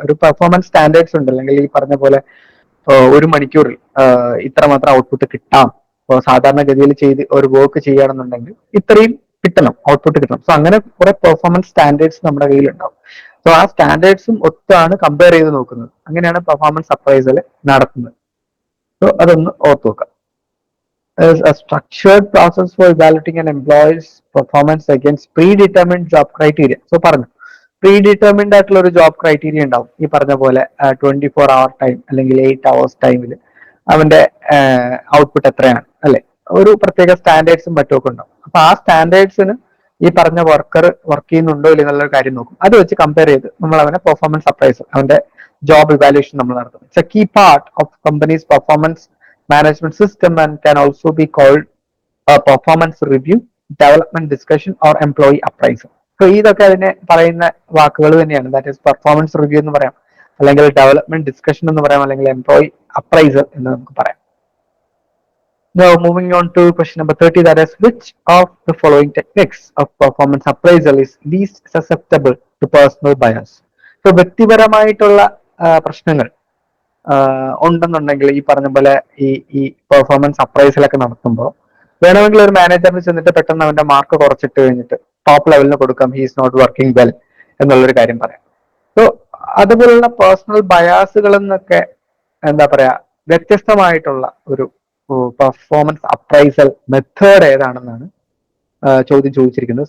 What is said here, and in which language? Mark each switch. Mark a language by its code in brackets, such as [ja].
[ml] ഒരു performance standards ഉണ്ട്. അല്ലെങ്കിൽ ഈ പറഞ്ഞ പോലെ 1 മണിക്കൂറിൽ ഇത്രമാത്രം ഔട്ട്പുട്ട് കിട്ടാം. ഇപ്പോൾ സാധാരണഗതിയിൽ ചെയ്ത് ഒരു വർക്ക് ചെയ്യുകയാണെന്നുണ്ടെങ്കിൽ ഇത്രയും കിട്ടണം, ഔട്ട്പുട്ട് കിട്ടണം. സോ അങ്ങനെ കുറെ പെർഫോമൻസ് സ്റ്റാൻഡേർഡ്സ് നമ്മുടെ കയ്യിലുണ്ടാവും. സോ ആ സ്റ്റാൻഡേർഡ്സും ഒത്താണ് കമ്പയർ ചെയ്ത് നോക്കുന്നത്. അങ്ങനെയാണ് പെർഫോമൻസ് അപ്രൈസൽ നടത്തുന്നത്. സോ അതൊന്ന് ഓർത്ത് നോക്കാം. [en] Is a structured process for evaluating an employee's performance against predetermined job criteria. [ml] So പറഞ്ഞു പ്രീഡിറ്റർമിൻഡ് ആയിട്ടുള്ള ഒരു ജോബ് ക്രൈറ്റീരിയ ഉണ്ടാവും. ഈ പറഞ്ഞ പോലെ 24 hour ടൈം അല്ലെങ്കിൽ 8 hours ടൈമിൽ അവന്റെ ഔട്ട്പുട്ട് എത്രയാണ് അല്ലെ. ഒരു പ്രത്യേക സ്റ്റാൻഡേർഡ്സും മറ്റുമൊക്കെ ഉണ്ടാവും. അപ്പൊ ആ സ്റ്റാൻഡേർഡ്സിന് ഈ പറഞ്ഞ വർക്കർ വർക്ക് ചെയ്യുന്നുണ്ടോ ഇല്ല എന്നുള്ള കാര്യം നോക്കും. അത് വെച്ച് കമ്പയർ ചെയ്ത് നമ്മൾ അവനെ പെർഫോമൻസ് അപ്രൈസൽ, അവന്റെ ജോബ് ഇവാലുവേഷൻ നമ്മൾ നടത്തും. [en] It's a key part of company's performance management system and can also be called a performance review, development discussion or employee appraisal. [ml] So ഇതൊക്കെ അതിനെ പറയുന്ന വാക്കുകൾ തന്നെയാണ്. [en] that is performance review [ml] എന്ന് പറയാം, അല്ലെങ്കിൽ ഡെവലപ്മെന്റ് ഡിസ്കഷൻ എന്ന് പറയാം, അല്ലെങ്കിൽ എംപ്ലോയി അപ്രൈസൽ എന്ന് നമുക്ക് പറയാം. [en] Now moving on to question number 30, that is which of the following techniques of performance appraisal is least susceptible to personal bias? [ml] So വ്യക്തിപരമായിട്ടുള്ള പ്രശ്നങ്ങൾ ഉണ്ടെന്നുണ്ടെങ്കിൽ ഈ പറഞ്ഞ പോലെ ഈ പെർഫോമൻസ് അപ്രൈസലൊക്കെ നടത്തുമ്പോൾ വേണമെങ്കിൽ ഒരു മാനേജറിന് ചെന്നിട്ട് പെട്ടെന്ന് അവന്റെ മാർക്ക് കുറച്ചിട്ട് കഴിഞ്ഞിട്ട് ടോപ്പ് ലെവലിന് കൊടുക്കാം, [en] he is not working well [ml] എന്നുള്ളൊരു കാര്യം പറയാം. സോ അതുപോലുള്ള പേഴ്സണൽ ബയാസുകൾ എന്നൊക്കെ എന്താ പറയാ വ്യത്യസ്തമായിട്ടുള്ള ഒരു പെർഫോമൻസ് അപ്രൈസൽ മെത്തേഡ് ഏതാണെന്നാണ് ചോദ്യം ചോദിച്ചിരിക്കുന്നത്.